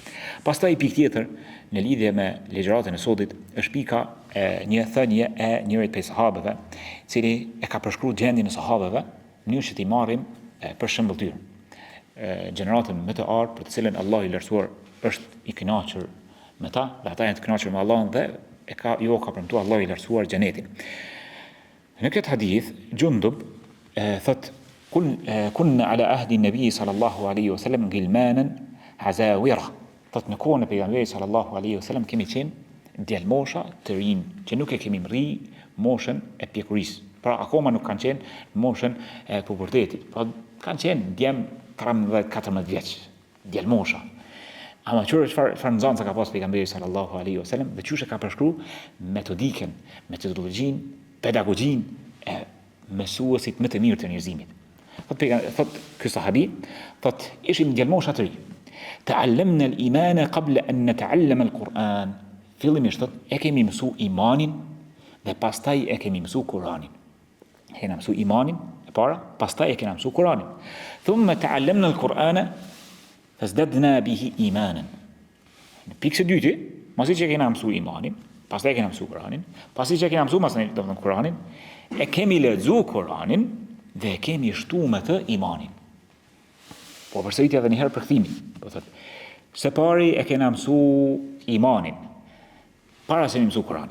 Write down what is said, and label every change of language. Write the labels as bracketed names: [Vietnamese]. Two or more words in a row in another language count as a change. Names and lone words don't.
[Albanian] Pastaj pikë tjetër në lidhje me ligjëratën e sodit është pika e një thënie e njërit prej sahabeve, i cili e ka përshkruar gjendjen e sahabeve në mënyrë që t'i marrim për shembull gjeneratën më të ardhur për të cilën Allahu i lartësuar është i kënaqur me ta, dhe ata janë të kënaqur me Allahun dhe ka premtuar Allahu i lartësuar xhenetin. Në këtë hadith Jundub thot [Arabic] كنا على عهد النبي صلى الله عليه وسلم غلمانا حزاورة. [Albanian] Thot në kohën e pejgamberit [Arabic] صلى الله عليه وسلم [Albanian] kemi qenë djalmosha të rinj që nuk e kemi mri moshën e pjekurisë. Pra akoma nuk kanë qenë moshën e pubertetit, pra kanë qenë djem 13-14 vjeç, djalmosha. Ama çfarë nxënësa ka pas pejgamberi [Arabic] صلى الله عليه وسلم [Albanian] dhe çush e ka përshkruar metodikën, metodologjinë, pedagogjinë e mësuesit më të mirë të njerëzimit. Thot ky sahabi, thot ishim djalmosha të rinj. [Arabic] تعلمنا الإيمان قبل أن نتعلم القرآن. [Albanian] Fillimisht thot e kemi mësu imanin dhe pastaj e kemi mësu Kur'anin. E kemi mësu imanin e para, pastaj e kemi mësu Kur'anin. [Arabic] ثم تعلمنا القرآن فازددنا به إيمانا. [Albanian] Në pikë së dytë, masi që e kemi mësu imanin, pastaj e kemi mësu Kur'anin, pasi që e kemi mësu Kur'anin, e kemi lexuar Kur'anin dhe e kemi shtuar me të imanin. Po përsëritja edhe një herë për kthimin. Po thotë, së pari e kemi mësu imanin, para se më mësu Kur'anin.